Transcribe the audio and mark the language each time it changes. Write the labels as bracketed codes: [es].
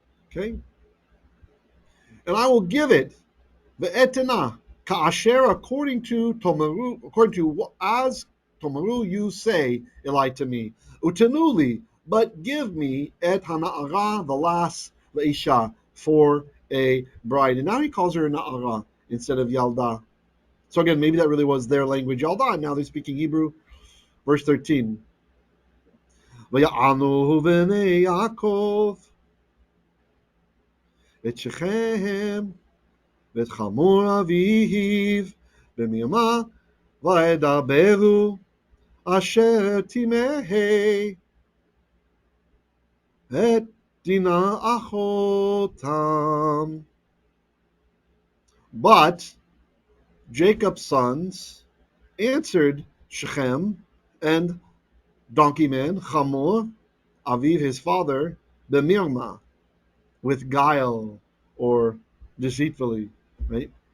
[en] Okay? And I will give it, the [he] etena, ka'asher, [en] according to Tomaru, according to as Tomaru you say, Eli, to me. [he] Utenuli, [en] but give me [he] et hana'ara, [en] the last, [he] leisha, [en] for a bride. And now he calls her na'ara instead of yalda. So again, maybe that really was their language, yalda, and now they're speaking Hebrew. Verse 13. [he] ויענו בני יעקב את שכם ואת חמור אביו במימה וידברו אשר תימהי את דינה אחותם. [en] But Jacob's sons answered Shechem and donkey man, Chamor, Aviv, his father, [he] Bemirma, [en] with guile or deceitfully, right?